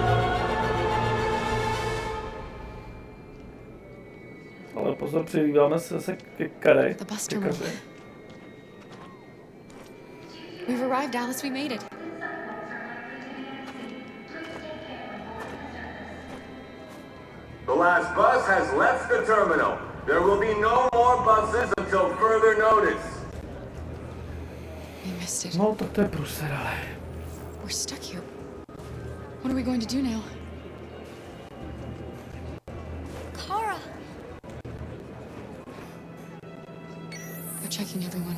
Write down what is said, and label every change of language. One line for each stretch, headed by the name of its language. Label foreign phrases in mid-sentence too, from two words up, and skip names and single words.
Czech: Ale pozor, přidíváme se zase ke Kare.
English: We've arrived, Alice. We made it. The last bus has left the terminal. There will be no more buses until further notice. We missed it.
Czech: No, tak to je průser, ale.
English: We're stuck here. What are we going to do now? Kara! They're checking everyone.